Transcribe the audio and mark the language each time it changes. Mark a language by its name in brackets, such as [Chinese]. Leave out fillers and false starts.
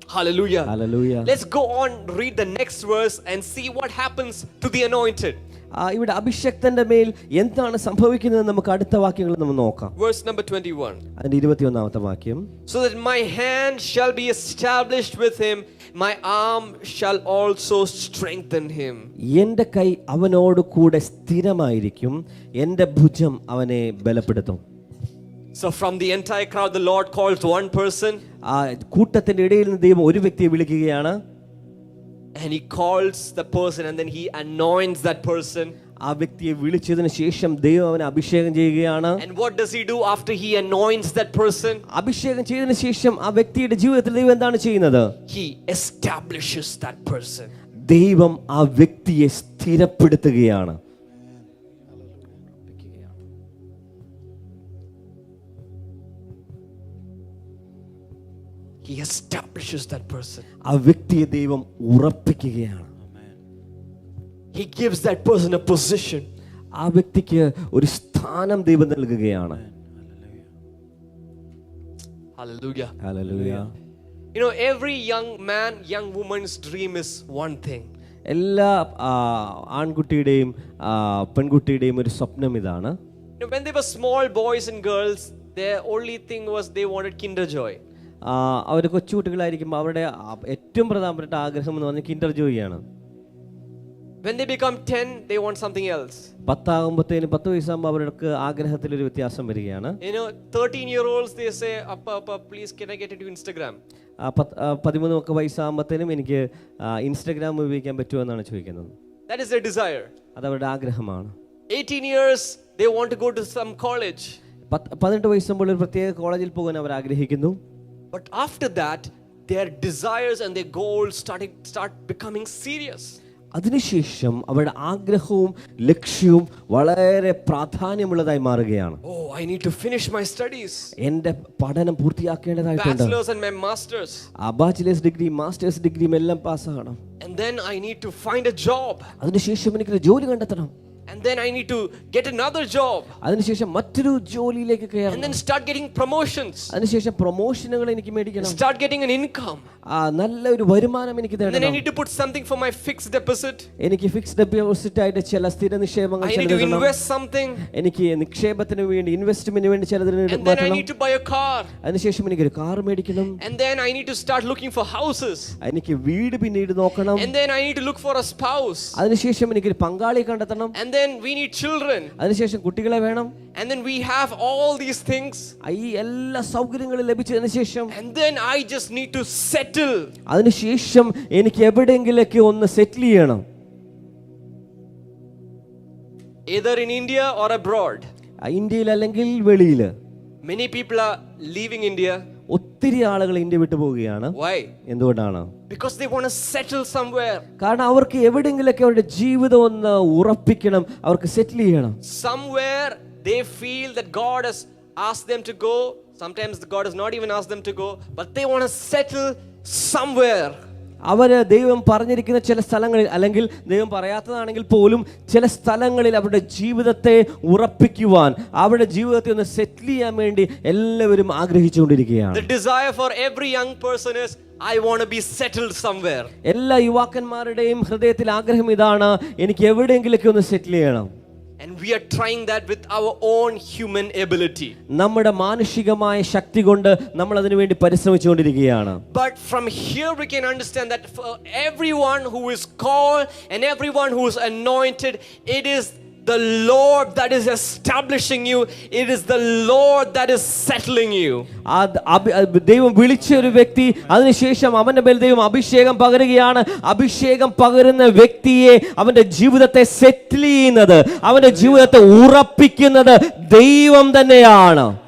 [English] Hallelujah. Hallelujah. Let's go on, read the next verse and see what happens to the anointed. [Malayalam] ഇവിടെ അഭിഷക്തന്റെ മേൽ എന്താണ് സംഭവിക്കുന്നത് നമുക്ക് അടുത്ത വാക്യങ്ങൾ നമ്മൾ നോക്കാം. [English] Verse number 21. [Malayalam] അതിന്റെ 21ാമത്തെ വാക്യം. [English] So that my hand shall be established with him, my arm shall also strengthen him. [Malayalam] എൻ്റെ കൈ അവനോട് കൂടെ സ്ഥിരമായിരിക്കും, എൻ്റെ ഭുജം അവനെ ബലപ്പെടുത്തും. [English] So from the entire crowd the Lord calls one person. [Malayalam] ആ കൂട്ടത്തിന്റെ ഇടയിൽ നിന്ന് ദൈവം ഒരു വ്യക്തിയെ വിളിക്കുകയാണ്. [English] And he calls the person and then he anoints that person. [Malayalam] ആ വ്യക്തിയെ വിളിച്ചതിന് ശേഷം ദൈവം അവനെ അഭിഷേകം ചെയ്യുകയാണ്. [English] And what does he do after he anoints that person? [Malayalam] അഭിഷേകം ചെയ്തതിന് ശേഷം ആ വ്യക്തിയുടെ ജീവിതത്തിൽ ദൈവം എന്താണ് ചെയ്യുന്നത്? [English] He establishes that person. [Malayalam] ദൈവം ആ വ്യക്തിയെ സ്ഥിരപ്പെടുത്തുകയാണ്. [English] He establishes that person. [Malayalam] ആ വ്യക്തിയെ ദൈവം ഉറപ്പിക്കുകയാണ്. [English] He gives that person a position. [Malayalam] ആ വ്യക്തിക്ക് ഒരു സ്ഥാനം ദൈവം നൽകുകയാണ്. [English] Hallelujah. [Malayalam] Hallelujah. [English] You know, every young man, young woman's dream is one thing. [Malayalam] എല്ലാ ആൺകുട്ടിയുടെയും പെൺകുട്ടിയുടെയും ഒരു സ്വപ്നം ഇതാണ്. [English] You know, when they were small boys and girls, their only thing was they wanted Kinder Joy. [Malayalam] അവർ കൊച്ചുകുട്ടികളായിരിക്കുമ്പോൾ അവരുടെ ഏറ്റവും പ്രധാനപ്പെട്ട ആഗ്രഹം എന്ന് പറഞ്ഞാൽ Kinder ജോയിയാണ്. [English] When they become 10, they want something else. [Malayalam] 10 വയസ്സാകുമ്പോൾ അവർക്ക് ആഗ്രഹത്തിൽ ഒരു വ്യത്യാസം വരികയാണ്. [English] You know, 13-year-olds they say, "Appa, please can I get into Instagram?" [Malayalam] 13 വയസ്സാകുമ്പോഴത്തേനും എനിക്ക് ഇൻസ്റ്റഗ്രാം ഉപയോഗിക്കാൻ പറ്റുമോ എന്നാണ് ചോദിക്കുന്നത്. [English] That is their desire. [Malayalam] അത് അവരുടെ ആഗ്രഹമാണ്. [English] 18 years, they want to go to some college. [Malayalam] 18 വയസ്സാകുമ്പോൾ ഒരു പ്രത്യേക കോളേജിൽ പോകാൻ അവർ ആഗ്രഹിക്കുന്നു. [English] But after that, their desires and their goals start becoming serious. [Malayalam] അതിനുശേഷം അവരുടെ ആഗ്രഹവും ലക്ഷ്യവും വളരെ പ്രാധാന്യമുള്ളതായി മാറുകയാണ്. [English] Oh, I need to finish my studies. [Malayalam] എൻ്റെ പഠനം പൂർത്തിയാക്കേണ്ടതായിട്ടുണ്ട്. [English] Bachelor's and my masters. [Malayalam] Bachelor's degree masters ഡിഗ്രിയും എല്ലാം പാസ്സാകണം. [English] And then I need to find a job. [Malayalam] അതിനുശേഷം എനിക്കൊരു ജോലി കണ്ടെത്തണം. [English] And then I need to get another job. [Malayalam] അതിനുശേഷം മറ്റൊരു ജോലിയിലേക്ക് കയറണം. [English] And then start getting promotions. [Malayalam] അതിനുശേഷം പ്രൊമോഷനുകൾ എനിക്ക് മേടിക്കണം. [English] Start getting an income. [Malayalam] നല്ല ഒരു വരുമാനം എനിക്ക് [English] And then I [Malayalam] നേടണം. [English] need to put something for my fixed deposit. [Malayalam] എനിക്ക് ഫിക്സ്ഡ് ഡെപ്പോസിറ്റ് ആയിട്ട് ചില സ്ഥിര നിക്ഷേപങ്ങൾ [English] I need to invest something. [Malayalam] എനിക്ക് നിക്ഷേപത്തിന് വേണ്ടി ഇൻവെസ്റ്റ്മെന്റിന് വേണ്ടി ചിലതിന് [English] And then I need to buy a car. [Malayalam] അതിനുശേഷം എനിക്കൊരു കാർ മേടിക്കണം. [English] And then I need to start looking for houses. [Malayalam] എനിക്ക് വീട് പിന്നീട് നോക്കണം. [English] And then I need to look for a spouse. [Malayalam] അതിനുശേഷം എനിക്കൊരു പങ്കാളിയെ കണ്ടെത്തണം. [English] And then we need children. [Malayalam] അതിനുശേഷം കുട്ടികളെ വേണം. [English] And then we have all these things. [Malayalam] ഈ എല്ലാ സൗകര്യങ്ങളും ലഭിച്ചതിന് ശേഷം [English] And then I just need to settle. [Malayalam] അതിനുശേഷം എനിക്ക് എവിടെയെങ്കിലൊക്കെ ഒന്ന് സെറ്റിൽ ചെയ്യണം. [English] Either in India or abroad. [Malayalam] ഇന്ത്യയിൽ അല്ലെങ്കിൽ വെളിയിൽ. [English] Many people are leaving India. [Malayalam] ഒത്തിരി ആളുകൾ ഇന്ത്യ വിട്ടു പോവുകയാണ്. [English] Why? [Malayalam] എന്തുകൊണ്ടാണ്? [English] Because they want to settle somewhere. [Malayalam] കാരണം അവർക്ക് എവിടെയെങ്കിലൊക്കെ അവരുടെ ജീവിതം ഒന്ന് ഉറപ്പിക്കണം, അവർക്ക് സെറ്റിൽ ചെയ്യണം. [English] Somewhere they feel that God has asked them to go. Sometimes God has not even asked them to go, but they want to settle somewhere. [Malayalam] അവര് ദൈവം പറഞ്ഞിരിക്കുന്ന ചില സ്ഥലങ്ങളിൽ അല്ലെങ്കിൽ ദൈവം പറയാത്തതാണെങ്കിൽ പോലും ചില സ്ഥലങ്ങളിൽ അവരുടെ ജീവിതത്തെ ഉറപ്പിക്കുവാൻ, അവരുടെ ജീവിതത്തെ ഒന്ന് സെറ്റിൽ ചെയ്യാൻ വേണ്ടി എല്ലാവരും ആഗ്രഹിച്ചുകൊണ്ടിരിക്കുകയാണ്. [English] The desire for every young person is, I want to be settled somewhere. [Malayalam] എല്ലാ യുവാക്കന്മാരുടെയും ഹൃദയത്തിൽ ആഗ്രഹം ഇതാണ്, എനിക്ക് എവിടെയെങ്കിലൊക്കെ ഒന്ന് സെറ്റിൽ ചെയ്യണം. [English] And we are trying that with our own human ability. [Malayalam] നമ്മുടെ മാനുഷികമായ ശക്തി കൊണ്ട് നമ്മൾ അതിനു വേണ്ടി പരിശ്രമിച്ചുകൊണ്ടിരിക്കുകയാണ്. [English] But from here we can understand that for everyone who is called and everyone who is anointed, it is the Lord that is establishing you. It is the Lord that is settling you. [Malayalam] ദൈവം വിളിച്ച ഒരു വ്യക്തി, അതിനുശേഷം അവന്റെ മേൽ ദൈവം അഭിഷേകം പകരുകയാണ്. അഭിഷേകം പകരുന്ന വ്യക്തിയെ അവന്റെ ജീവിതത്തെ സെറ്റിൽ ചെയ്യുന്നത്, അവന്റെ ജീവിതത്തെ ഉറപ്പിക്കുന്നത് ദൈവം തന്നെയാണ്.